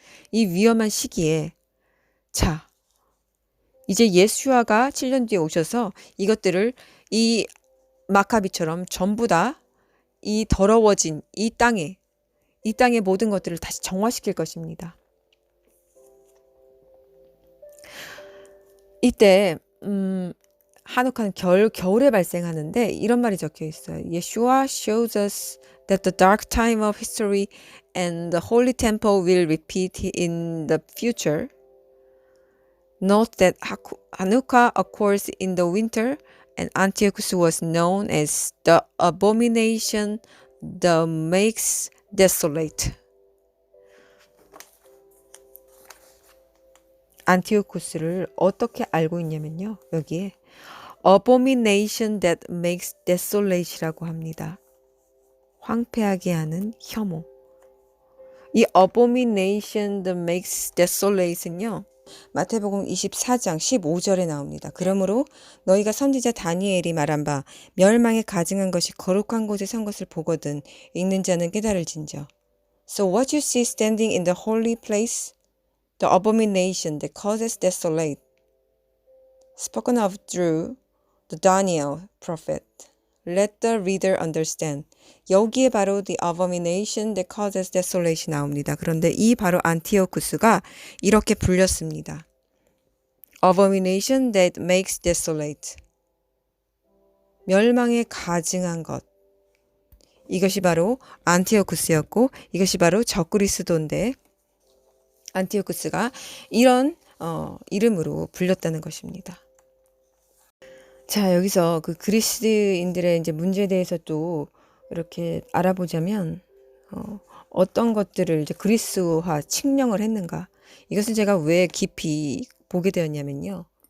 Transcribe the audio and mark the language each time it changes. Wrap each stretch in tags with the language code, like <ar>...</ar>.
<ko>이 위험한 시기에 자, 이제 예수아가 7년 뒤에 오셔서 이것들을 이 마카비처럼 전부 다 이 더러워진 이 땅의 모든 것들을 다시 정화시킬 것입니다. 이때 하누카는 겨울에 발생하는데 이런 말이 적혀 있어요.</ko> <en>Yeshua shows us that the dark time of history and the holy temple will repeat in the future. Note that Hanukkah occurs in the winter and Antiochus was known as the abomination that makes desolate.</en> <ko>안티오쿠스를 어떻게 알고 있냐면요. 여기에 abomination that makes desolate 이라고 합니다. 황폐하게 하는 혐오. 이 abomination that makes desolate 은요. 마태복음 24장 15절에 나옵니다. 그러므로 너희가 선지자 다니엘이 말한 바 멸망에 가증한 것이 거룩한 곳에 선 것을 보거든 읽는 자는 깨달을진저. So what you see standing in the holy place, the abomination that causes desolate, spoken of through the Daniel prophet.</ko> <en>Let the reader understand. 여기에 바로 the abomination that causes desolation 나옵니다.</en> <ko>그런데 이 바로 안티오쿠스가 이렇게 불렸습니다.</ko> <en>abomination that makes desolate.</en> <ko>멸망에 가증한 것. 이것이 바로 안티오쿠스였고 이것이 바로 적그리스도인데 안티오쿠스가 이런 이름으로 불렸다는 것입니다. 자, 여기서 그 그리스인들의 이제 문제에 대해서 또 이렇게 알아보자면 어떤 것들을 이제 그리스화 칙령을 했는가? 이것을 제가 왜 깊이 보게 되었냐면요.</ko>